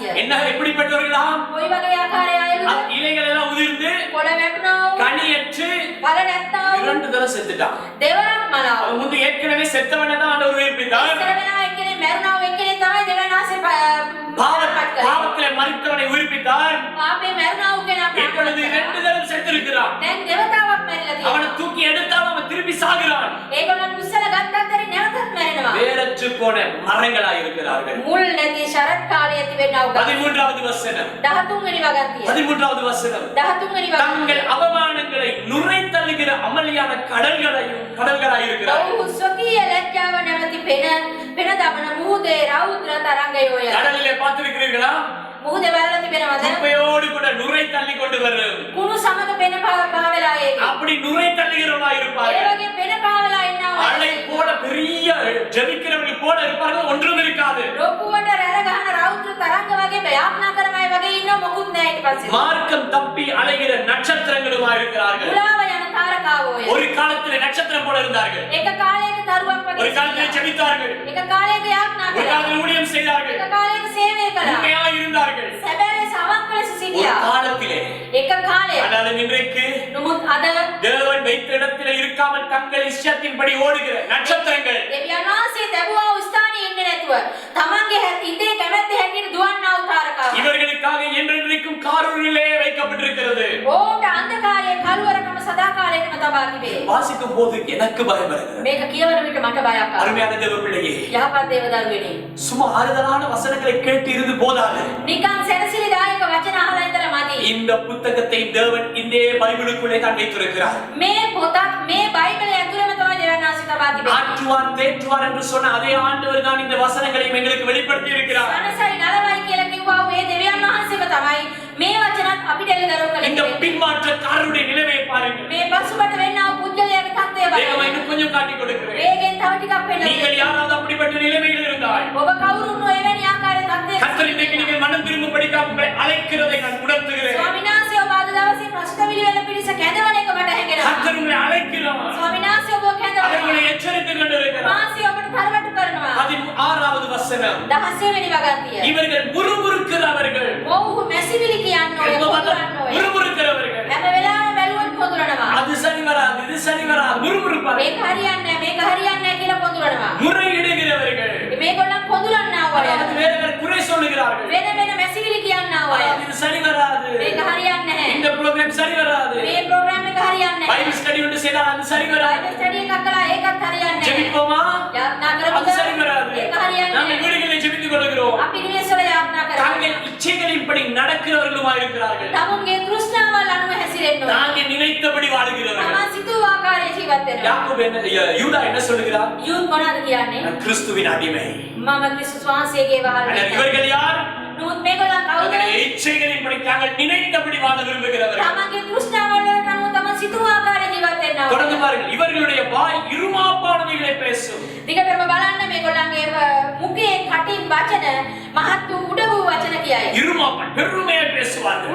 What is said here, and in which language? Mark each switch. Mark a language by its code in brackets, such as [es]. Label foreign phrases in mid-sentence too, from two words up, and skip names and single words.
[ta] என்ன எப்படிப்பட்டவர்களாம்? [si] කොයි වගේ ආකාරය අයුද? [ta] இலைகள் எல்லாம் உதிர்ந்து [si] කොළ වැටුණා වූ [ta] கனியற்று [si] ඵල නැත්තා වූ [ta] இரண்டு தரம் செத்துட்டான். [si] දෙවරක් මලා වූ. [ta] அவன் முந்தி ஏற்கனவே செத்தவனை தான் ஆண்டவர் உயிர்ப்பித்தார். [si] ඉස්සර වෙනා එක්කෙනෙක් මැරුණා වූ එක්කෙනෙක් තමයි දෙවන ආසේ [ta] பாவத்திலே மரித்தவனை உயிர்ப்பித்தார். [si] පාපේ මැරුණා වූ කෙනා [ta] இப்பொழுது இரண்டு தரம் செத்திருக்கிறான். [si] දැන් දෙවතාවක් මැරිලා තියෙනවා. [ta] அவனை தூக்கி எடுத்தாலும் அவன் திரும்பி சாகிறான். [si] ඒගොල්ලන් උස්සල ගත්තත් හරි නැවතත් මැරෙනවා. [ta] வேரற்று போன மரங்களாய் இருக்கிறார்கள். [si] මුල් නැති ශරත් කාලයේ තිබෙනා වූ [ta] 13வது வசனம். [si] 13 වෙනි වගන්තිය. [ta] 13வது வசனம். [si] 13 වෙනි [ta] தங்கள் [si] වගන්තිය. [ta] அவமானங்களை நுரை தள்ளுகிற அமளியான கடல்களாய் இருக்கிறார்கள். [si] ඔව්හු ස්වකීය ලැජ්ජාව නැමැති පෙන දමන මුහුදේ රෞද්‍ර තරංගයෝය. [ta] கடலிலே பார்த்திருக்கிறீர்களா? [si] මුහුදේ වැල්ල තිබෙනවද? [ta] குப்பையோடு கூட நுரை தள்ளி கொண்டு வரும். [si] කුණු සමග පෙන පාවෙලා ඒකේ. [ta] அப்படி நுரை தள்ளுகிறவர்களாய் [si] ඒ [ta] இருப்பார்கள். [si] වගේ පෙන පාවෙලා ඉන්නවා. [ta] அலை போல பெரிய ஜெபிக்கிறவர்கள் போல இருப்பார்கள், ஒன்றும் இருக்காது. [si] රොප්පුවට රැළ ගහන රෞද්‍ර තරංග වගේ ප්‍රයත්න කරන අය වගේ ඉන්නවා. මොකුත් නැහැ ඊට පස්සේ. [ta] மார்க்கம் தப்பி அலைகிற நட்சத்திரங்களுமாய் இருக்கிறார்கள். [si] මුලාව යන තාරකාවෝය. [ta] ஒரு காலத்திலே நட்சத்திரம் போல இருந்தார்கள். [si] එක කාලයක දරුවක් [ta] ஒரு [si] වගේ. [ta] காலத்திலே ஜெபித்தார்கள். [si] එක කාලයක යාඥා [ta] ஒரு [si] කළා. [ta] காலத்தில் ஊழியம் செய்தார்கள். [si] එක කාලයක සේවය කළා. [ta] உண்மையாக இருந்தார்கள். [si] සැබෑ සමක් ලෙස [ta] ஒரு [si] සිටියා. [ta] காலத்திலே. [si] එක කාලයක. [ta] ஆனாலும் இன்றைக்கு [si] නමුත් අද [ta] தேவன் வைத்த இடத்திலே இருக்காமல் தங்கள் இஷ்டத்தின்படி ஓடுகிற நட்சத்திரங்கள். [si] දෙවියන් වහන්සේ ලැබුවා වූ ස්ථානයේ ඉන්නේ නැතුව තමන්ගේ ඉතේ කැමැත්ත හැටියට දුවන්නා වූ තාරකාව. [ta] இவர்களுக்காக என்றென்றைக்கும் காரூரிலே வைக்கப்பட்டிருக்கிறது. [si] ඕට අන්ධකාරයේ කළුවරකම සදාකාලයටම තබා තිබේ. [ta] வாசிக்கும் போது எனக்கு பயம் வருகிறது. [si] මේක කියවන විට මට බයක් ආවා. [ta] அருமையான தேவ பிள்ளையே, [si] යහපත් දේව දරුවෙනි. [ta] சும்மா ஆறுதலான வசனங்களை கேட்டு இருந்து போதாது. [si] නිකන් සැනසිලිදායක වචන අහලා ඉඳලා මදි. [ta] இந்த புத்தகத்தை தேவன் இந்த பைபிளுக்குள்ளே தான் வைத்திருக்கிறார். [si] මේ පොතක් මේ බයිබලය ඇතුළේම තමයි දෙවියන් වහන්සේ තබා තිබෙන්නේ. [ta] ஆற்றுவார் தேற்றுவார் என்று சொன்ன அதே ஆண்டவர் தான் இந்த வசனங்களையும் எங்களுக்கு வெளிப்படுத்தி இருக்கிறார். [si] සනසයි නලවයි කියලා කිව්වා වූ මේ දෙවියන් වහන්සේම තමයි මේ වචනත් අපිට එළිදරව් [ta] இந்த [si] කළේ. [ta] பின்மாற்றக்காரருடைய நிலைமையை பாருங்கள். [si] මේ පසුබට වෙන්නා වූ පුද්ගලයාගේ තත්ත්වය [ta] வேகமா [si] බලන්න. [ta] இன்னும் கொஞ்சம் காட்டி கொடுக்கிறேன். [si] වේගෙන් තව ටිකක් පෙන්නන්න. [ta] நீங்கள் யாராவது அப்படிப்பட்ட நிலைமையில் இருந்தால் [si] ඔබ කවුරුන් එවැනි ආකාරයේ තත්ත්වයක [ta] கர்த்தர் இன்றைக்கு நீங்கள் மனம் திரும்பும்படிக்காக உங்களை அழைக்கிறதை நான் உணர்த்துகிறேன். [si] ස්වාමීන් වහන්සේ ඔබ අද දවසේ ප්‍රශ්නවිලි වෙන පිරිස කැඳවන එක මට හැඟෙනවා. [ta] கர்த்தர் உங்களை அழைக்கிறார். [si] ස්වාමීන් වහන්සේ ඔබ [ta] அவர் [si] කැඳවනවා. [ta] உங்களை எச்சரித்துக் கொண்டிருக்கிறார். [si] මාසි ඔබට තරවටු කරනවා. [ta] 16வது வசனம். [si] 16 වෙනි වගන්තිය. [ta] இவர்கள் முறுமுறுக்கிறவர்கள். [si] ඔව්හු මැසිවිලි කියන්න ඕය. කොඳුරන්න ඕය. [ta] முறுமுறுக்கிறவர்கள். [si] හැම වෙලාවෙම බැලුවොත් කොඳුරනවා. [ta] அது சரி வராது, இது சரி வராது, முறுமுறுப்பார்கள். [si] මේක හරියන්නේ නැහැ, මේක හරියන්නේ නැහැ කියලා කොඳුරනවා. [ta] முறையிடுகிறவர்கள். [si] මේගොල්ලන් කොඳුරන්නා වය. [ta] அதாவது வேறவர் குறை சொல்லுகிறார்கள். [si] වෙන වෙන මැසිවිලි කියන්නා වය. [ta] அதாவது இது சரி வராது, [si] මේක හරියන්නේ නැහැ. [ta] இந்த ப்ரோக்ராம் சரி வராது, [si] මේ ප්‍රෝග්‍රෑම් එක හරියන්නේ නැහැ. [en] Bible study [ta] ஒன்று செய்தால் அது சரி வராது. [en] Bible study [si] එකක් කළා ඒකත් හරියන්නේ නැහැ. [ta] ஜெபிப்போமா? [si] යාත්නා [ta] அது [si] කරමුද? [ta] சரி வராது. [si] ඒක හරියන්නේ [ta] நாங்கள் [si] නැහැ. [ta] வீடுகளில் ஜெபித்துக் கொள்கிறோம். [si] අපි නිවෙස්වල යාත්නා කරනවා. [ta] தாங்கள் இச்சைகளின்படி நடக்கிறவர்களுமாய் இருக்கிறார்கள். [si] තමුන්ගේ තෘෂ්ණාවල් අනුව හැසිරෙන්න ඕන. [ta] தாங்கள் நினைத்தபடி வாழுகிறவர்கள். [si] තමන් සිතූ ආකාරයේ ජීවත් වෙනවා. [ta] யாக்கோபு என்ன யூதா என்ன சொல்லுகிறார்? [si] යූත් මොනවද කියන්නේ? [ta] நான் கிறிஸ்துவின் அடிமை. [si] මම ක්‍රිස්තුස් වහන්සේගේ [ta] ஆனால் [si] වහල්. [ta] இவர்கள் யார்? [si] නමුත් මේගොල්ලන් කවුද? [ta] தங்களுடைய இச்சைகளின்படி தாங்கள் நினைத்தபடி வாழ விரும்புகிறவர்கள். [si] තමන්ගේ තෘෂ්ණාවල් වලට අනුව තමන් සිතූ ආකාරයේ ජීවත් වෙන්න ඕන. [ta] தொடர்ந்து பாருங்கள், இவர்களுடைய வாய் இருமாப்பானவைகளை பேசும். [si] දිගටම බලන්න මේගොල්ලන්ගේ මුඛයේ කටින් වචන මහත් වූ උඩ වූ වචන කියයි. [ta] இருமாப்பான் பெருமையா பேசுவார்கள்.